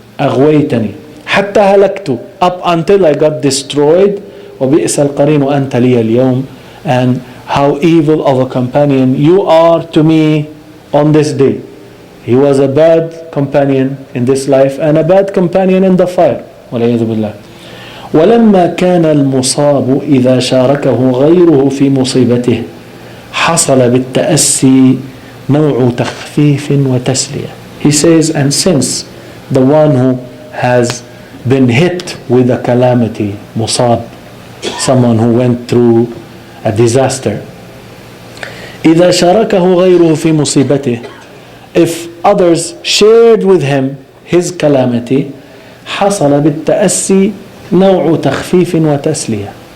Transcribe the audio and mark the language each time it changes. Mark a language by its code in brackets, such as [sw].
[ar] أغويتني حتى هلكت, [en] up until I got destroyed. [ar] وبئس القرين أنت لي اليوم, [en] and how evil of a companion you are to me on this day. He was a bad companion in this life and a bad companion in the fire. [ar] والعياذ بالله. ولما كان المصاب إذا شاركه غيره في مصيبته حصل بالتأسي نوع تخفيف وتسلية. [en] He says, and since the one who has been hit with a calamity, مصاب, someone who went through a disaster, [ar] إذا شاركه غيره في مصيبته, [en] if others shared with him his calamity, [ar] حصل بالتأسي نوع تخفيف وتسلية.